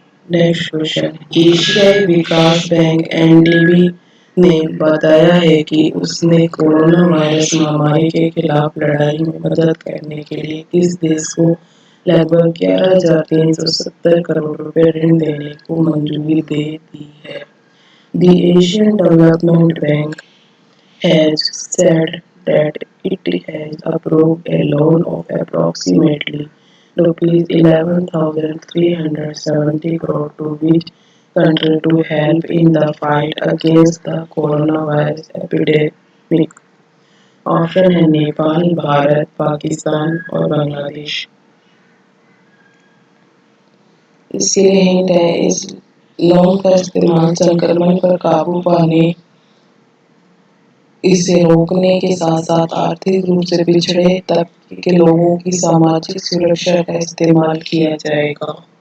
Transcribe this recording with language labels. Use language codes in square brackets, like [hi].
[hi] Next question, एशियाई विकास bank (NDB) ने बताया है कि उसने कोरोना वायरस महामारी के खिलाफ लड़ाई में मदद करने के लिए किस देश को लगभग 11,370 करोड़ रुपए ऋण देने को मंजूरी दे दी है। [en] The Asian Development Bank has said that it has approved a loan of approximately ₹11,370 crore to which country to help in the fight against the coronavirus epidemic। [hi] Option है नेपाल, भारत, पाकिस्तान और बांग्लादेश। इसके लिए हिंट है इस लोन का इस्तेमाल संक्रमण पर काबू पाने, इसे रोकने के साथ साथ आर्थिक रूप से पिछड़े तबके के लोगों की सामाजिक सुरक्षा का इस्तेमाल किया जाएगा।